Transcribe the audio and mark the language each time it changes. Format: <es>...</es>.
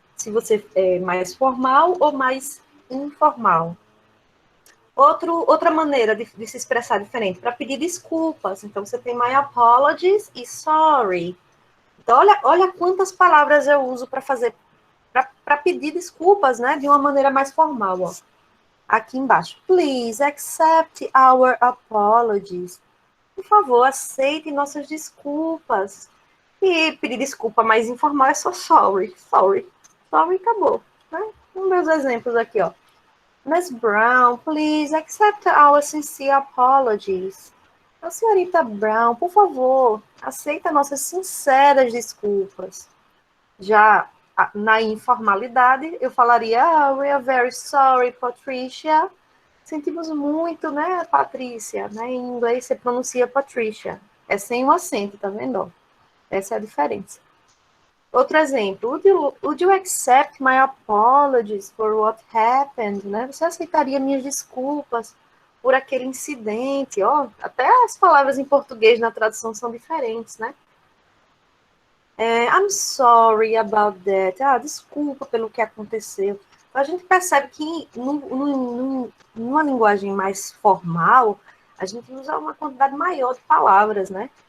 <pt>Se você é mais formal ou mais informal. Outra maneira de se expressar diferente, para pedir desculpas. Então, você tem my apologies e sorry. Então, olha quantas palavras eu uso para pedir desculpas, né? De uma maneira mais formal, ó. Aqui embaixo.</pt> <en>Please accept our apologies.</en> <pt>Por favor, aceite nossas desculpas. E pedir desculpa mais informal é só sorry. Sorry. Sorry, acabou. Né? Um meus exemplos aqui, ó.</pt> <en>Miss Brown, please accept our sincere apologies.</en> <pt>A senhorita Brown, por favor, aceita nossas sinceras desculpas. Já na informalidade, eu falaria,</pt> <en>we are very sorry,</en> <pt>Patricia. Sentimos muito, né, Patrícia? Né? Em inglês você pronuncia Patricia. É sem o acento, tá vendo? Essa é a diferença. Outro exemplo,</pt> <en>would you accept my apologies for what happened?</en> <pt>Né? Você aceitaria minhas desculpas por aquele incidente? Ó, até as palavras em português na tradução são diferentes, né?</pt> <en>I'm sorry about that.</en> <pt>Desculpa pelo que aconteceu. A gente percebe que numa linguagem mais formal, a gente usa uma quantidade maior de palavras, né?</pt>